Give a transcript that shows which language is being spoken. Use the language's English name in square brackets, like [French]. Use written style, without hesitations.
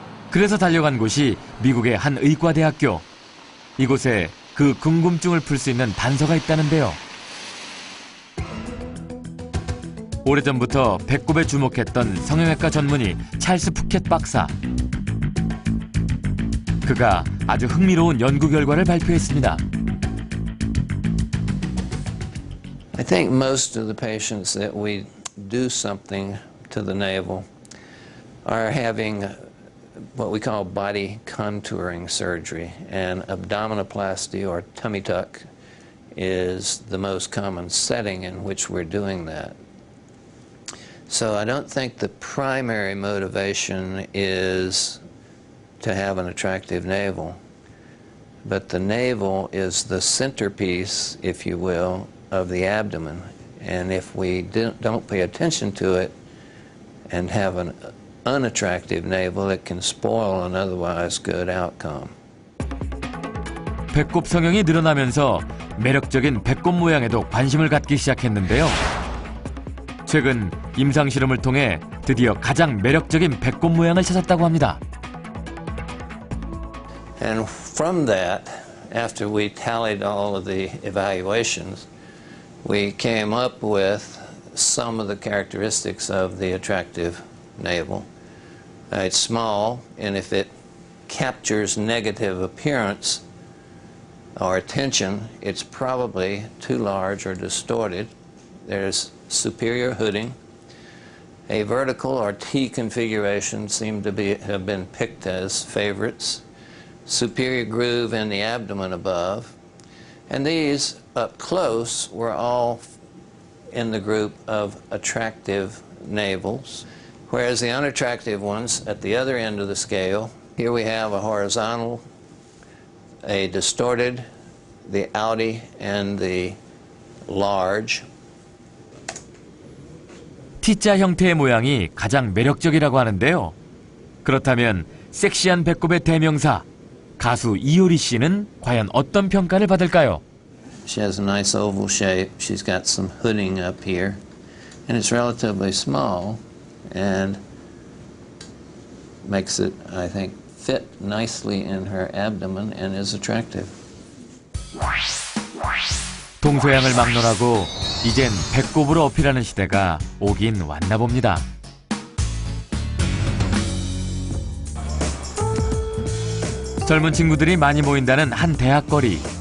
[Korean] 그래서 달려간 곳이 미국의 한 의과대학교. 이곳에 그 궁금증을 풀 수 있는 단서가 있다는데요. 오래전부터 배꼽에 주목했던 성형외과 전문의 찰스 푸켓 박사. 그가 아주 흥미로운 연구 결과를 발표했습니다. [English] I think most of the patients that we do something to the navel are having what we call body contouring surgery, and abdominoplasty or tummy tuck is the most common setting in which we're doing that. So I don't think the primary motivation is to have an attractive navel, but the navel is the centerpiece, if you will, of the abdomen, and if we don't pay attention to it and have an unattractive navel, it can spoil an otherwise good outcome. [Korean] 배꼽 성형이 늘어나면서 매력적인 배꼽 모양에도 관심을 갖기 시작했는데요. 최근 임상 실험을 통해 드디어 가장 매력적인 배꼽 모양을 찾았다고 합니다. [English] And from that, after we tallied all of the evaluations, we came up with some of the characteristics of the attractive navel. It's small, and if it captures negative appearance or attention, it's probably too large or distorted. There's superior hooding. A vertical or T configuration seem to have been picked as favorites. Superior groove in the abdomen above. And these up close were all in the group of attractive navels, whereas the unattractive ones at the other end of the scale, here we have a horizontal, a distorted, the outie, and the large. [Korean] T자 형태의 모양이 가장 매력적이라고 하는데요. 그렇다면 섹시한 배꼽의 대명사, 가수 이효리 씨는 과연 어떤 평가를 받을까요? [English] She has a nice oval shape. She's got some hooding up here, and it's relatively small and makes it, I think, fit nicely in her abdomen and is attractive. [Korean] 동서양을 막론하고 이젠 배꼽으로 어필하는 시대가 오긴 왔나 봅니다. 젊은 친구들이 많이 모인다는 한 대학 거리.